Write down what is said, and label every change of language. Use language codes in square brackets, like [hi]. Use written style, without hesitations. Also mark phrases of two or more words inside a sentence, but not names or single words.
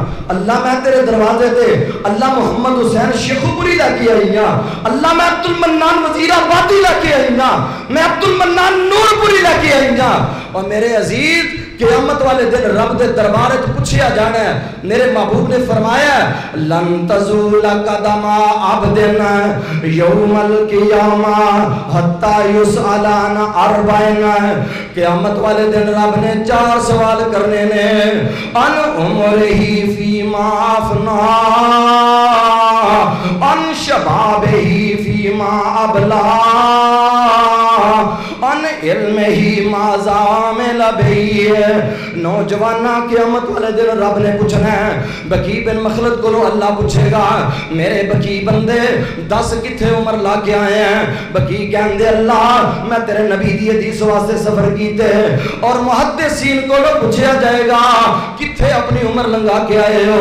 [pa] اللہ میں تیرے دروازے تے اللہ محمد حسین شیخوپوری لیکے آئی ہاں. اللہ میں عبدالمنان وزیرآبادی لیکے آئی ہاں. میں عبدالمنان نورپوری لیکے آئی ہاں۔ اور میرے عزیز قیامت والے دن رب دے دربار چ پچھیا جانا ہے. میرے محبوب نے فرمایا [ar] لن تزول قدما عبد يوم القيامة حتى يسألان أربعين. [pa] قیامت والے دن رب نے 4 سوال کرنے نے [ar] عن عمره فيما أفنى عن شبابه فيما أبلى عن علمه ماذا عمل به. [pa] نوجواناں قیامت والے دن رب نے پچھنا ہے. [ur] بقی بن مخلد کو اللہ پوچھے گا میرے بقی بندے 10 کتھے عمر لا کے آئے ہیں. [pa] بقی کہندے اللہ میں تیرے نبی دی حدیث واسطے سفر کیتے. [ur] اور محدثین کو پوچھا جائے گا کتھے اپنی عمر لنگھا کے آئے ہو.